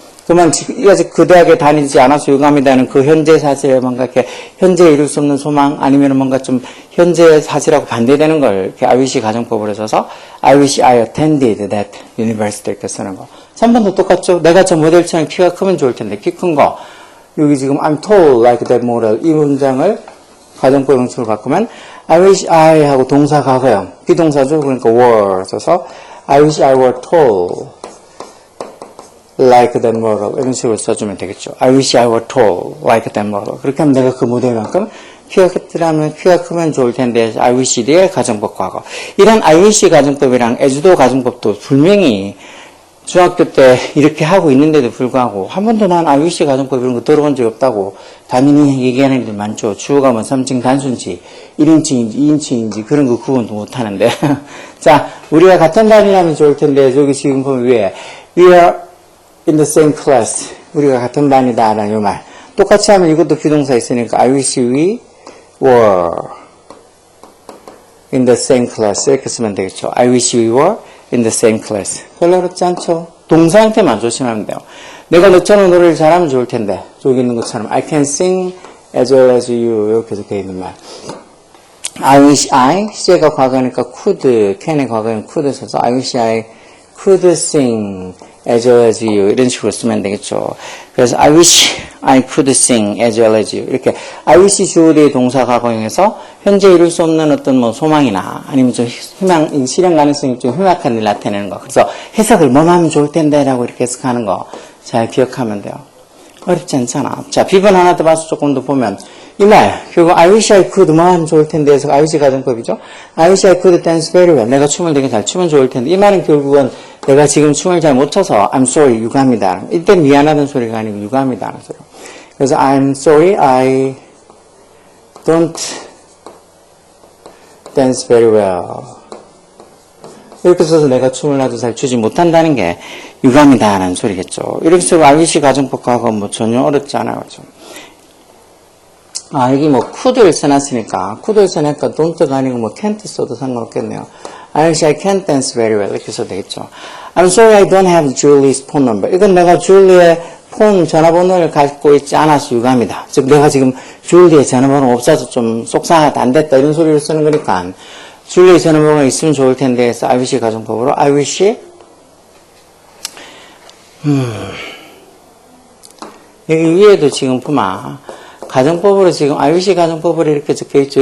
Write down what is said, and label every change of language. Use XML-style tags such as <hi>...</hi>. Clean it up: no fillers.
<ko>그러면 아직 그 대학에 다니지 않아서 유감이다는 그 현재 사실에 뭔가 이렇게 현재 이룰 수 없는 소망 아니면 뭔가 좀 현재 사실하고 반대되는 걸 이렇게 I wish 가정법으로 써서</ko> <en>I wish I attended that university</en> <ko>이렇게 쓰는 거. 3번도 똑같죠. 내가 저 모델처럼 키가 크면 좋을 텐데, 키 큰 거. 여기 지금</ko> <en>I'm tall like that model</en> <ko>이 문장을 가정법 형식으로 바꾸면 I wish I 하고 동사 과거형, 비동사죠. 그러니까</ko> <en>were</en> <ko>써서</ko> <en>I wish I were tall like that model</en> <ko>이런 식으로 써주면 되겠죠.</ko> <en>I wish I were tall like that model.</en> <ko>그렇게 하면 내가 그 모델만큼 키가 크더라면 키가 크면 좋을 텐데 IWCD의 가정법 과거. 이런 IWC 가정법이랑 애주도 가정법도 분명히 중학교 때 이렇게 하고 있는데도 불구하고 한 번도 난 IWC 가정법 이런 거 들어본 적이 없다고 당연히 얘기하는 애들 많죠. 주어가 뭐 3층 단수인지 1인칭인지 2인칭인지 그런 거 구분도 못하는데 자, 우리가 같은 반이라면 좋을 텐데 저기 지금 보면 위에</ko> <en>We are in the same class.</en> <ko>우리가 같은 반이다 라는 이 말. 똑같이 하면 이것도 비동사 있으니까</ko> <en>I wish we were in the same class</en> <ko>이렇게 쓰면 되겠죠.</ko> <en>I wish we were in the same class.</en> <ko>별로 어렵지 않죠? 동사 형태만 조심하면 돼요. 내가 너처럼 노래를 잘하면 좋을 텐데 저기 있는 것처럼</ko> <en>I can sing as well as you</en> <ko>이렇게 적혀 있는 말.</ko> <en>I wish I</en> <ko>시제가 과거니까</ko> <en>could can의 과거는 could 써서 I wish I could sing as well as you</en> <ko>이런 식으로 쓰면 되겠죠. 그래서</ko> <en>I wish I could sing as well as you</en> <ko>이렇게 I wish 주어의 동사 과거형에서 현재 이룰 수 없는 어떤 뭐 소망이나 아니면 좀 희망 실현 가능성이 좀 희박한 일 나타내는 거. 그래서 해석을 뭐만 하면 좋을 텐데라고 이렇게 해석하는 거 잘 기억하면 돼요. 어렵지 않잖아. 자, 비번 하나 더 봐서 조금 더 보면 이 말, 결국</ko> <en>I wish I could</en> <ko>뭐 하면 좋을 텐데 해서 I wish 가정법이죠.</ko> <en>I wish I could dance very well.</en> <ko>내가 춤을 되게 잘 추면 좋을 텐데 이 말은 결국은 내가 지금 춤을 잘 못 춰서</ko> <en>I'm sorry,</en> <ko>유감이다. 이때 미안하다는 소리가 아니고 유감이다는 소리.</ko> <en>그래서 I'm sorry, I don't dance very well.</en> <ko>이렇게 써서 내가 춤을 아주 잘 추지 못한다는 게 유감이다라는 소리겠죠. 이렇게 써서 I wish 가정법하고 뭐 전혀 어렵지 않아요. 그렇죠? 아, 여기 뭐 could를 써놨으니까 could를 써니까 don't가 아니고 뭐 can't 써도 상관없겠네요.</ko> <en>I wish I can't dance very well</en> <ko>이렇게 써도 되겠죠.</ko> <en>I'm sorry I don't have Julie's phone number.</en> <ko>이건 내가 줄리의 폰 전화번호를 갖고 있지 않아서 유감이다. 즉 내가 지금 줄리의 전화번호 없어서 좀 속상하다 안 됐다 이런 소리를 쓰는 거니까 줄리의 전화번호가 있으면 좋을 텐데 해서 I wish 가정법으로 I wish 여기 위에도 지금 보면 가정법으로 지금 I wish 가정법으로 이렇게 적혀있죠.</ko>